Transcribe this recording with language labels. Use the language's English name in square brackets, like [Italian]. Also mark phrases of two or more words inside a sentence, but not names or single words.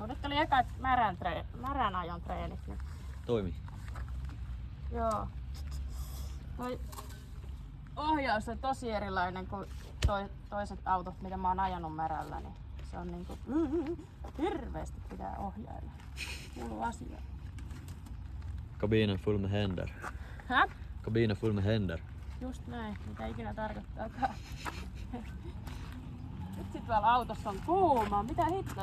[Finnish] Nyt oli eka märän ajon treenit. Niin. Toimi. Joo. Toi ohjaus on tosi erilainen kuin toiset autot, mitä mä oon ajanut märällä. Niin se on niinku hirveesti pitää ohjailla. Kuuluu asiaan. [Swedish] Kabinen full med händer. [Finnish] Hä? [Swedish] Kabinen full med händer. [Finnish] Just näin, mitä ikinä tarkoittaakaan. Nyt sit vielä autossa on kuuma. Mitä hittoa?